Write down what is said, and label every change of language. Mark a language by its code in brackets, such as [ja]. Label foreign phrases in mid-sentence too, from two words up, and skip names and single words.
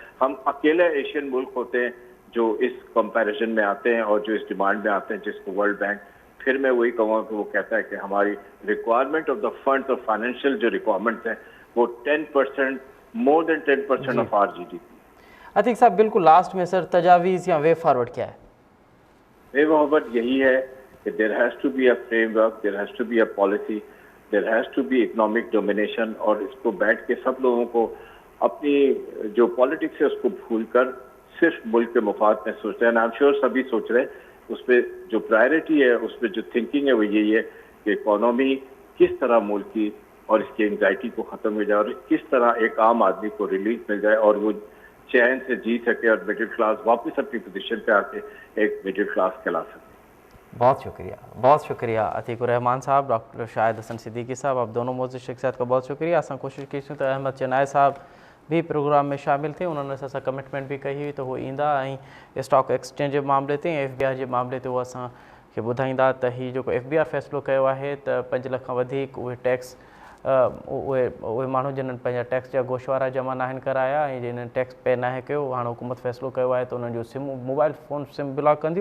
[ur] ہم اکیلے ایشین ملک ہوتے ہیں جو اس کمپیریزن میں آتے ہیں اور جو اس ڈیمانڈ میں آتے ہیں، جس کو ورلڈ بینک، پھر میں وہی کہوں گا کہ وہ کہتا ہے کہ ہماری [en] requirement of the funds [ur] اور فائنانشل جو ریکوائرمنٹس ہیں وہ 10%, [en] more than 10% of our GDP. [ur] عتیق صاحب، بالکل لاسٹ میں سر، تجاویز یا [en] way forward [ur] کیا ہے? [en] way forward [ur] یہی ہے کہ [en] there has to be a framework, there has to be a policy, there has to be economic domination, [ur] اور اس کو بیٹھ کے سب لوگوں کو اپنی جو پولیٹکس ہے اس کو بھول کر صرف ملک کے مفاد میں سوچتے ہیں. [en] I am sure [ur] سبھی سوچ رہے ہیں، اس پر جو پرائرٹی ہے، اس پر جو تھنکنگ ہے وہ یہی ہے کہ اکانومی کس طرح ملک کی اور اس کی اینگزائٹی کو ختم ہو جائے اور کس طرح ایک عام آدمی کو ریلیف مل جائے اور وہ چین سے جی سکے اور [en] middle class [ur] واپس اپنی پوزیشن پہ آ کے ایک [en] middle class [ur] کہلا سکے. بہت شکریہ عتیق الرحمن صاحب، ڈاکٹر شاہد حسن صدیقی صاحب، آپ دونوں موز شخصیت کا بہت شکریہ. [sd] असां कोशिशि कईसीं त अहमद चनाय साहब भी प्रोग्राम में शामिल [ur] تھے، انہوں نے [sd] असां कमिटमेंट भी कई हुई त उहे ईंदा ऐं स्टॉक एक्सचेंज जे मामले ते FBR जे मामले ते उहे असांखे ॿुधाईंदा त हीउ जेको FBR फ़ैसिलो कयो आहे त 5 लख खां वधीक उहे टैक्स उहे माण्हू जिन्हनि पंहिंजा टैक्स जा गोशवारा जमा नाहिनि कराया ऐं जिन्हनि [en] tax pay [sd] नाहे कयो, हाणे हुकूमत फ़ैसिलो कयो आहे त उन्हनि जो [en] sim mobile phone sim block [sd] कंदियूं।